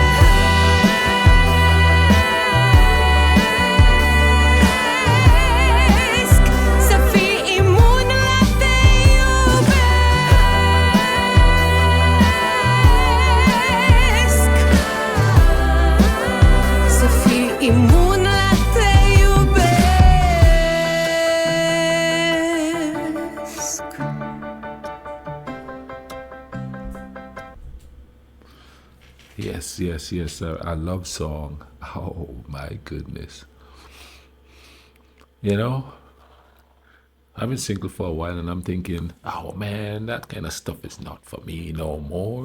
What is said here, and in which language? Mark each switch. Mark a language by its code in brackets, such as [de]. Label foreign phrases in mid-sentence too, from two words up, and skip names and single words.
[ro] Să fii imun la te iubesc. Să fii imun la te iubesc. [en] Yes, yes, yes, a love song. Oh my goodness. You know, I've been single for a while and I'm thinking, oh man, that kind of stuff is not for me no more.